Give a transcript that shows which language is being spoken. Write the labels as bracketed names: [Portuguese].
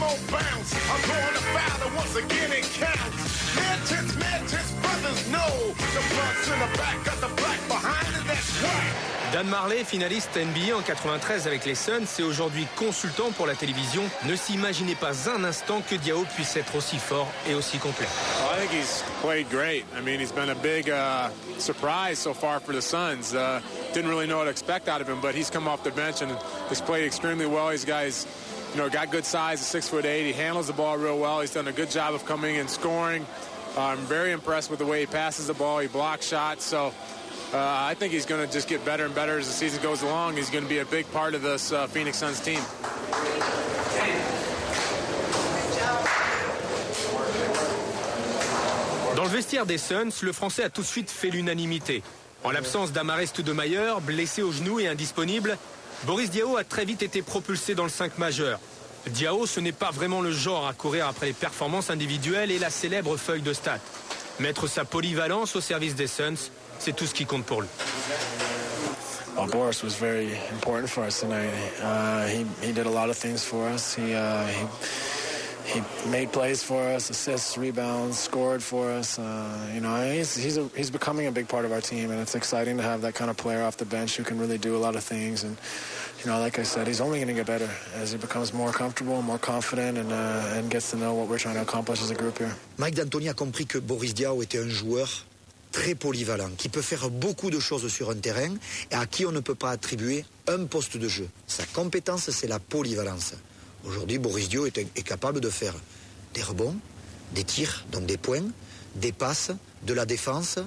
[English] bounce. I'm going to foul and once again it counts. Mad-tits, brothers know. The front's in the back, got the black behind it, that's right. [French] Dan Marley, finaliste NBA en 93 avec les Suns et aujourd'hui consultant pour la télévision, ne s'imaginait pas un instant que Diao puisse être aussi fort et aussi complet. [English] I think he's played great. I mean, he's been a big surprise so far for the Suns. Didn't really know what to expect out of him, but he's come off the bench and has played extremely well. He's got good size, 6'8". He handles the ball real well. He's done a good job of coming and scoring. I'm very impressed with the way he passes the ball. He blocks shots. So I think he's going to just get better and better as the season goes along. He's going to be a big part of this Phoenix Suns team. [French] Dans le vestiaire des Suns, le Français a tout de suite fait l'unanimité. En l'absence d'Amar'e Stoudemire, blessé au genou et indisponible, Boris Diaw a très vite été propulsé dans le 5 majeur. Diaw, ce n'est pas vraiment le genre à courir après les performances individuelles et la célèbre feuille de stats. Mettre sa polyvalence au service des Suns, c'est tout ce qui compte pour lui. [English] Boris was very important for us tonight. He did a lot of things for us. He made plays for us, assists, rebounds, scored for us. He's becoming a big part of our team, and it's exciting to have that kind of player off the bench who can really do a lot of things. And like I said, he's only going to get better as he becomes more comfortable, more confident, and gets to know what we're trying to accomplish as a group here. [French] Mike D'Antoni a compris que Boris Diaw était un joueur très polyvalent, qui peut faire beaucoup de choses sur un terrain et à qui on ne peut pas attribuer un poste de jeu. Sa compétence, c'est la polyvalence. Aujourd'hui, Boris Diaw est capable de faire des rebonds, des tirs, donc des points, des passes, de la défense.